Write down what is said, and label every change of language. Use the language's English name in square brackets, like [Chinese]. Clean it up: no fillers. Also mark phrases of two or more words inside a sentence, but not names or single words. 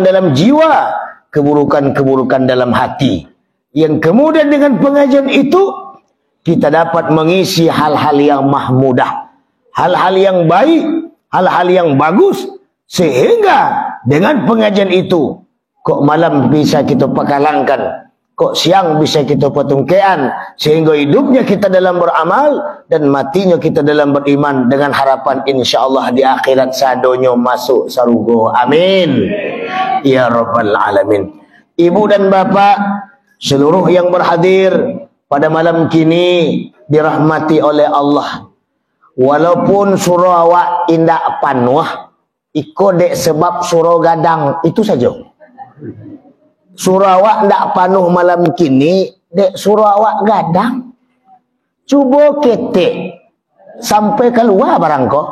[Indonesian] dalam jiwa, keburukan-keburukan dalam hati, yang kemudian dengan pengajian itu kita dapat mengisi hal-hal yang mahmudah, hal-hal yang baik, hal-hal yang bagus, sehingga dengan pengajian itu [Minangkabau] kok malam bisa kita pakalangkan, kok siang bisa kita patungkean, [Indonesian] sehingga hidupnya kita dalam beramal dan matinya kita dalam beriman, dengan harapan insyaallah di akhirat sadonyo masuk surga. [Arabic] Amin ya rabbal alamin. [Indonesian] Ibu dan bapak seluruh yang berhadir pada malam kini dirahmati oleh Allah. [Minangkabau] Walaupun surau awak indak panuh, iko dek sebab surau gadang itu saja. Surau awak ndak panuh malam kini, dek surau awak gadang. Cuba ketek sampai keluar barang kok.